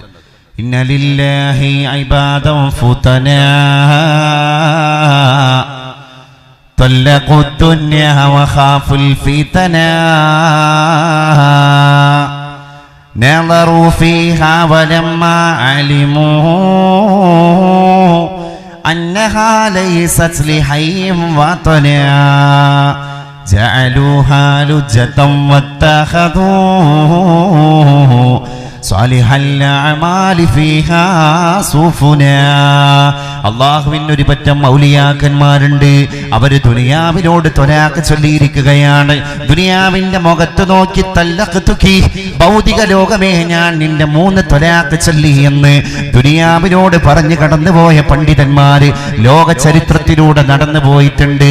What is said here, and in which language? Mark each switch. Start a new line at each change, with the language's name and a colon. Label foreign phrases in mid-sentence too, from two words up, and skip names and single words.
Arabic: إن لله عبادا فطنا طلقوا الدنيا وخافوا الفتنا نظروا فيها فلما علموا أنها ليست لحي وطنا جعلوها لجة واتخذوه صالح الأعمال فيها سفنا.
Malayalam: അള്ളാഹുവിന് ഒരു പറ്റം ഔലിയാക്കന്മാരുണ്ട്. അവര് ദുനിയാവിനോട് ത്വലാഖ് ചൊല്ലിയിരിക്കുകയാണ്. ദുനിയാവിന്റെ മുഖത്ത് നോക്കി തല്ലഖ്തുകി, ഭൗതിക ലോകമേ ഞാൻ നിന്റെ 3 ത്വലാഖ് ചൊല്ലി എന്ന് ദുനിയാവിനോട് പറഞ്ഞു കടന്നുപോയ പണ്ഡിതന്മാര് ലോക ചരിത്രത്തിലൂടെ നടന്നു പോയിട്ടുണ്ട്.